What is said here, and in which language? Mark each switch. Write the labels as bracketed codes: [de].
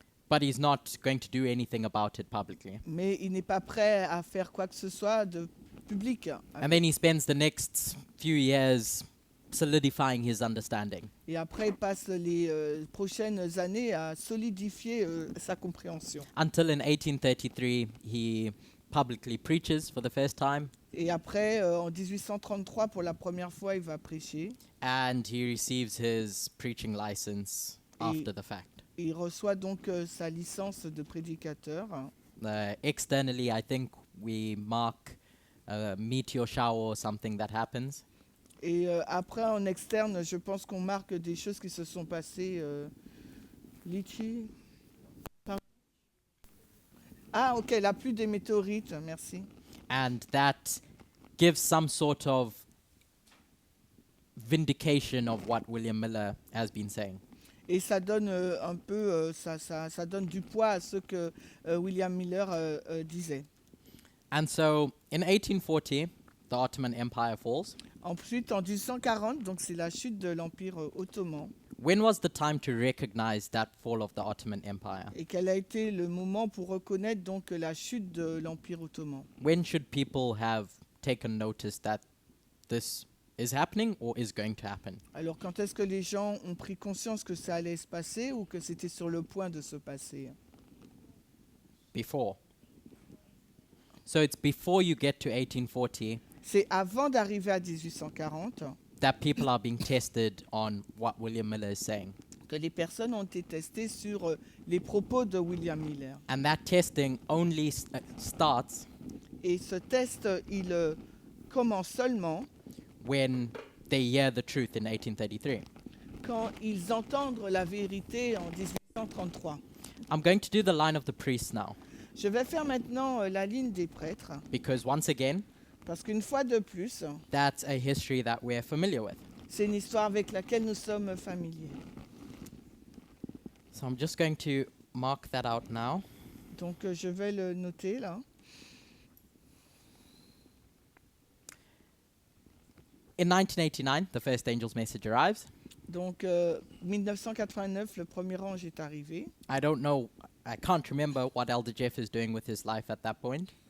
[en] but he's not going to do anything about it publicly. [fr] mais il n'est pas prêt à faire quoi que ce soit de public. [en] And then he spends the next few years solidifying his understanding. [fr] Et après, il passe les prochaines années à solidifier sa compréhension. [en] Until in 1833, he publicly preaches for the first time, [fr] Et après, en 1833, pour la première fois, il va prêcher. [en] and he receives his preaching license after the fact. [fr] Et il reçoit donc sa licence de prédicateur. [en] Externally, I think we mark a meteor shower or something that happens. [fr] Et après, en externe, je pense qu'on marque des choses qui se sont passées. Litchi. Ah, ok, la pluie des météorites, merci. [en] And that gives some sort of vindication of what William Miller has been saying. [fr] Et ça donne un peu, ça donne du poids à ce que William Miller disait. [en] And so in 1840, the Ottoman Empire falls. [fr] Ensuite, en 1840, donc c'est la chute de l'Empire ottoman. [en] When was the time to recognize that fall of the Ottoman Empire? [fr] Et quel a été le moment pour reconnaître donc la chute de l'Empire ottoman? [en] When should people have taken notice that this is happening or is going to happen? [fr] Alors, quand est-ce que les gens ont pris conscience que ça allait se passer ou que c'était sur le point de se passer? [en] Before. So it's before you get to 1840 [fr] C'est avant d'arriver à 1840 [en] that people are being tested on what William Miller is saying. [fr] que les personnes ont été testées sur les propos de William Miller. [en] And that testing only starts [fr] Et ce test, il commence seulement [en] when they hear the truth in 1833. [fr] quand ils entendent la vérité en 1833. [en] I'm going to do the line of the priests now, [fr] Je vais faire maintenant la ligne des prêtres, [en] because once again, [fr] parce qu'une fois de plus, [en] that's a history that we're familiar with. [fr] c'est une histoire avec laquelle nous sommes familiers. [en] So I'm just going to mark that out now. [fr] Donc je vais le noter là. [en] In 1989, the first angel's message arrives. [fr] Donc 1989, le premier ange est arrivé. [en] I don't know, I can't remember what Elder Jeff is doing with his life at that point,